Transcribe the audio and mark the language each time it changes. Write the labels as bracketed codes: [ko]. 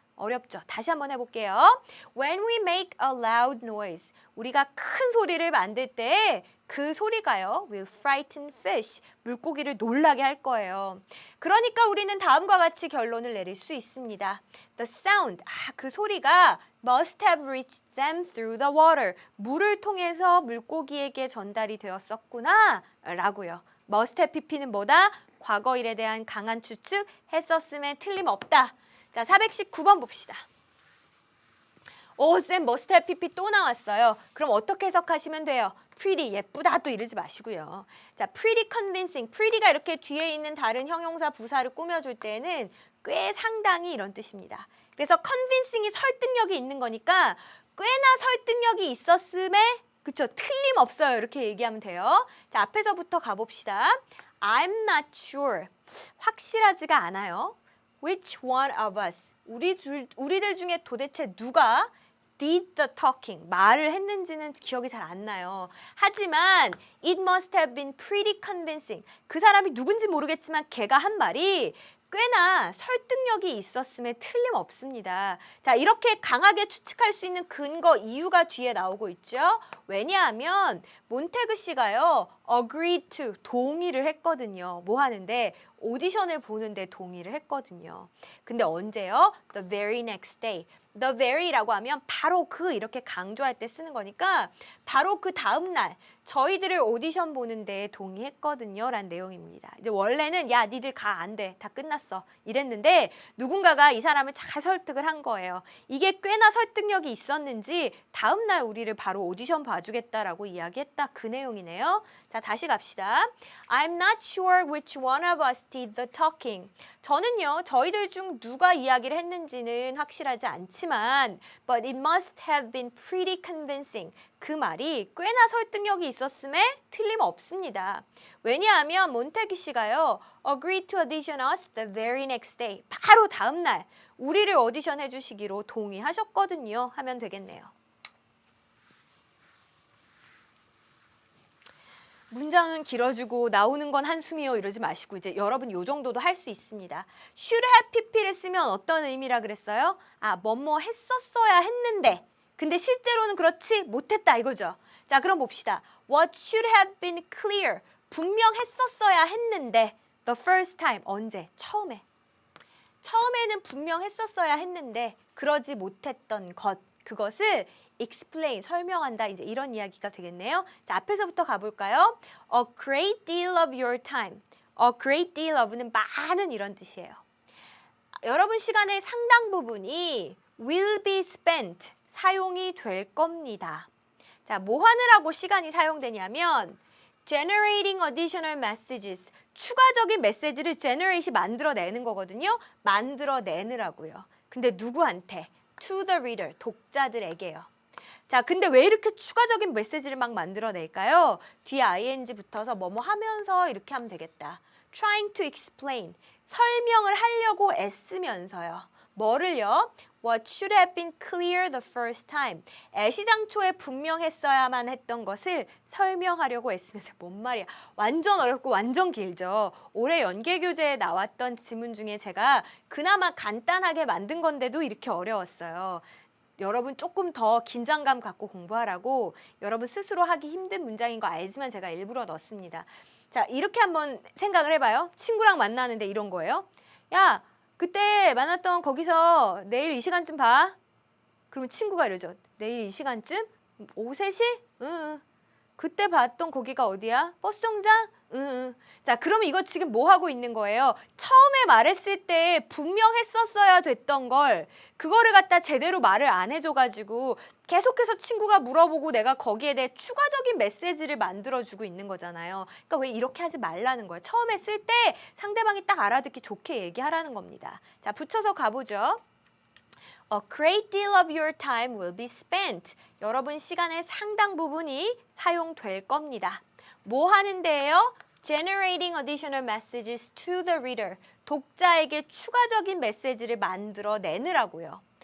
[ko] 어렵죠? 다시 한번 해볼게요. [en] When we make a loud noise. [ko] 우리가 큰 소리를 만들 때 그 소리가요. [en] will frighten fish. [ko] 물고기를 놀라게 할 거예요. 그러니까 우리는 다음과 같이 결론을 내릴 수 있습니다. [en] The sound. [ko] 그 소리가 [en] must have reached them through the water. [ko] 물을 통해서 물고기에게 전달이 되었었구나 라고요. must have pp는 뭐다? 과거 일에 대한 강한 추측 했었음에 틀림없다. 자, 419번 봅시다. 쌤 must have pp 또 나왔어요. 그럼 어떻게 해석하시면 돼요? pretty, 예쁘다 또 이러지 마시고요. [en] 자, pretty convincing. [ko] pretty가 이렇게 뒤에 있는 다른 형용사 부사를 꾸며줄 때는 꽤 상당히 이런 뜻입니다. 그래서 convincing이 설득력이 있는 거니까 꽤나 설득력이 있었음에 그쵸? 틀림없어요. 이렇게 얘기하면 돼요. 자, 앞에서부터 가봅시다. [en] I'm not sure. [ko] 확실하지가 않아요. [en] Which one of us? [ko] 우리들 중에 도대체 누가 [en] did the talking, [ko] 말을 했는지는 기억이 잘 안 나요. 하지만 [en] it must have been pretty convincing. [ko] 그 사람이 누군지 모르겠지만 걔가 한 말이 꽤나 설득력이 있었음에 틀림없습니다. 자, 이렇게 강하게 추측할 수 있는 근거, 이유가 뒤에 나오고 있죠. 왜냐하면 몬테그 씨가요, [en] agreed to, [ko] 동의를 했거든요. 뭐 하는데? 오디션을 보는데 동의를 했거든요. 근데 언제요? [en] The very next day. [ko] The very라고 하면 바로 그 이렇게 강조할 때 쓰는 거니까 바로 그 다음 날 저희들을 오디션 보는데 동의했거든요 라는 내용입니다. 이제 원래는 야 니들 가 안 돼. 다 끝났어. 이랬는데 누군가가 이 사람을 잘 설득을 한 거예요. 이게 꽤나 설득력이 있었는지 다음 날 우리를 바로 오디션 봐주겠다라고 이야기했다. 그 내용이네요. 자, 다시 갑시다. [en] I'm not sure which one of us did the talking. [ko] 저는요, 저희들 중 누가 이야기를 했는지는 확실하지 않지만 [en] but it must have been pretty convincing. [ko] 그 말이 꽤나 설득력이 있었음에 틀림없습니다. 왜냐하면 몬테기 씨가요, [en] agreed to audition us the very next day. [ko] 바로 다음 날 우리를 오디션 해주시기로 동의하셨거든요. 하면 되겠네요. 문장은 길어지고 나오는 건 한숨이요 이러지 마시고 이제 여러분 요 정도도 할 수 있습니다. should have pp를 쓰면 어떤 의미라 그랬어요? 아, 뭐뭐 했었어야 했는데 근데 실제로는 그렇지 못했다 이거죠. 자, 그럼 봅시다. [en] What should have been clear. [ko] 분명했었어야 했는데 [en] the first time. [ko] 언제? 처음에. 처음에는 분명했었어야 했는데 그러지 못했던 것. 그것을 explain, 설명한다. 이제 이런 이야기가 되겠네요. 자, 앞에서부터 가볼까요? [en] A great deal of your time. [ko] A great deal of는 많은 이런 뜻이에요. 여러분 시간의 상당 부분이 [en] will be spent. [ko] 사용이 될 겁니다. 자, 뭐 하느라고 시간이 사용되냐면 [en] generating additional messages. [ko] 추가적인 메시지를 generate이 만들어내는 거거든요. 만들어내느라고요. 근데 누구한테? [en] To the reader. [ko] 독자들에게요. 자, 근데 왜 이렇게 추가적인 메시지를 막 만들어낼까요? 뒤에 ing 붙어서 뭐뭐 하면서 이렇게 하면 되겠다. [en] Trying to explain. [ko] 설명을 하려고 애쓰면서요. 뭐를요? [en] What should have been clear the first time. [ko] 애시당초에 분명했어야만 했던 것을 설명하려고 애쓰면서 뭔 말이야. 완전 어렵고 완전 길죠. 올해 연계교재에 나왔던 지문 중에 제가 그나마 간단하게 만든 건데도 이렇게 어려웠어요. 여러분 조금 더 긴장감 갖고 공부하라고 여러분 스스로 하기 힘든 문장인 거 알지만 제가 일부러 넣었습니다. 자, 이렇게 한번 생각을 해봐요. 친구랑 만나는데 이런 거예요. 야, 그때 만났던 거기서 내일 이 시간쯤 봐. 그러면 친구가 이러죠. 내일 이 시간쯤? 오후 3시? 응. 그때 봤던 거기가 어디야? 버스 정장? 응. 자, 그러면 이거 지금 뭐 하고 있는 거예요? 처음에 말했을 때 분명했었어야 됐던 걸 그거를 갖다 제대로 말을 안 해줘가지고 계속해서 친구가 물어보고 내가 거기에 대해 추가적인 메시지를 만들어주고 있는 거잖아요. 그러니까 왜 이렇게 하지 말라는 거예요. 처음에 쓸 때 상대방이 딱 알아듣기 좋게 얘기하라는 겁니다. 자, 붙여서 가보죠. [en] A great deal of your time will be spent. [ko] 여러분 시간의 상당 부분이 사용될 겁니다. 뭐 하는데요? [en] Generating additional messages to the reader. [ko] 독자에게 추가적인 메시지를 만들어내느라고요.